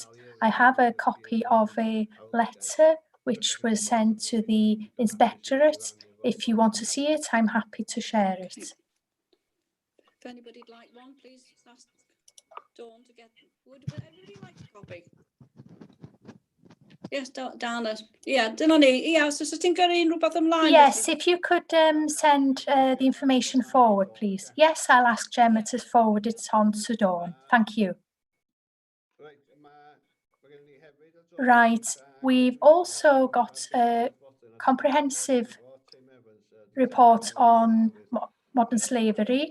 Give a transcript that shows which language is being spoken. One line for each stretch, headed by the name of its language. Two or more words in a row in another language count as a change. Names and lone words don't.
English: I have a copy of a letter which was sent to the inspectorate. If you want to see it, I'm happy to share it. If anybody'd like one, please ask Dawn to get. Would everybody like a copy? Yes, Dana. Yeah,
Welsh: dyna ni. Ia, so ti'n gyrru rhywbeth ymlaen?
English: Yes, if you could send the information forward, please. Yes, I'll ask Gemma to forward it on to Dawn. Thank you. Right, we've also got a comprehensive report on modern slavery.